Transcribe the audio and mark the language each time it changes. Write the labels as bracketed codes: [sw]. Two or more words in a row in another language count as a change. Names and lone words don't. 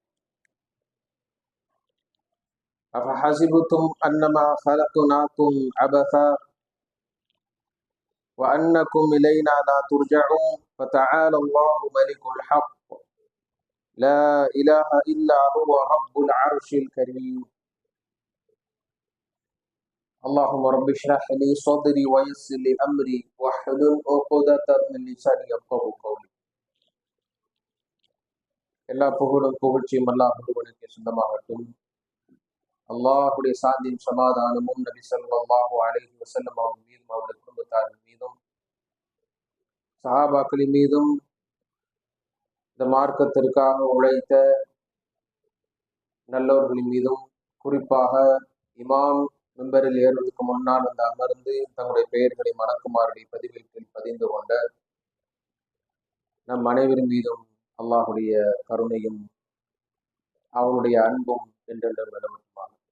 [ar] أفحسبتم أنما خلقناكم عبثا وأنكم إلينا لا ترجعون فتعالى الله ملك الحق لا إله إلا هو رب العرش الكريم. اللهم رب اشرح لي صدري ويسر لي أمري واحلل عقدة من لساني يفقهوا قولي. [ta] எல்லா புகழும் புகழ்ச்சியும் அல்லாஹ் ஒருவனுக்கு சொந்தமாகட்டும். அல்லாஹுடைய சாந்தியும் சமாதானமும் நபி [ar] صلى الله عليه وسلم [ta] அவர்கள் மீதும் அவருடைய குடும்பத்தாரின் மீதும் சஹாபாக்களின் மீதும் இந்த மார்க்கத்திற்காக உழைத்த நல்லவர்களின் மீதும் குறிப்பாக இமாம் மெம்பரில் ஏறுவதற்கு முன்னால் வந்து அமர்ந்து தங்களுடைய பெயர்களை மறக்குமாறுடைய பதிவில் பதிந்து கொண்ட நம் அனைவரின் மீதும் அல்லாஹுடைய கருணையும் அவனுடைய அன்பும் என்றென்றும் நிலவட்டுமாக.